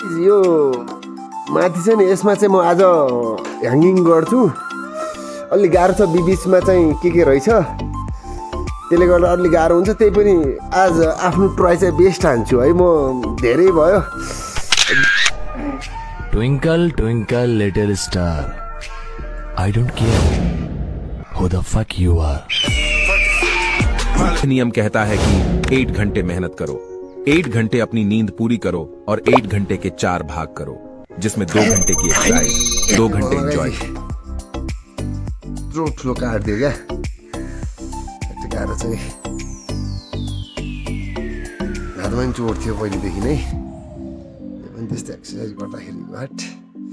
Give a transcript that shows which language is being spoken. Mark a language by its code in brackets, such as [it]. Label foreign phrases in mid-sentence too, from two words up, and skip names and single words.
[ne] यो माथि चाहिँ नि यसमा चाहिँ म आज ह्याङ्गिङ गर्छु अलि गाह्रो छ बिचमा चाहिँ के रहेछ त्यसले गर्दा अलि गाह्रो हुन्छ त्यही पनि आज आफ्नो ट्राई चाहिँ बेस्ट हान्छु है म धेरै भयो [en] Twinkle, twinkle, little star. I don't care who the fuck you are. [hi] नियम कहता है कि 8 घंटे मेहनत करो, 8 घंटे अपनी नींद पूरी करो और 8 घंटे के 4 भाग करो, जिसमें 2 घंटे की एक्सरसाइज, 2 घंटे एंजॉय। [ne] ठुलो काट दियो क्या यति गाह्रो चाहिँ हातमा पनि चोट थियो पहिलेदेखि नै त्यो पनि त्यस्तो एक्सर्साइज गर्दाखेरि घट